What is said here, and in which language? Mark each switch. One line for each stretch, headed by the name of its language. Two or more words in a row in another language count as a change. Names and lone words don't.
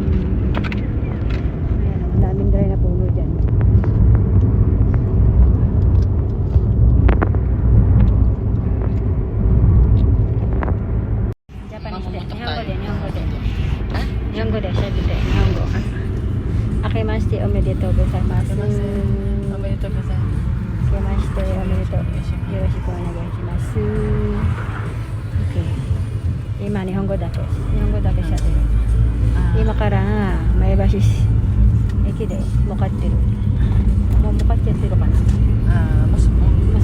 Filipino: Ayan, ang daming dry na puno dyan. Japanese din. Nihongo din, Nihongo din. Ha? Nihongo din, sabi din. Nihongo.
Japanese: あけましておめでとうございます.
Filipino: Mabalito ka sa...
Japanese: あけましておめでとう。よろしくお願いします.
English: Okay.
Japanese: 今日本語だけしゃべる。今から前橋駅で向かってる。もう向かっちゃってるかな。
Filipino: mas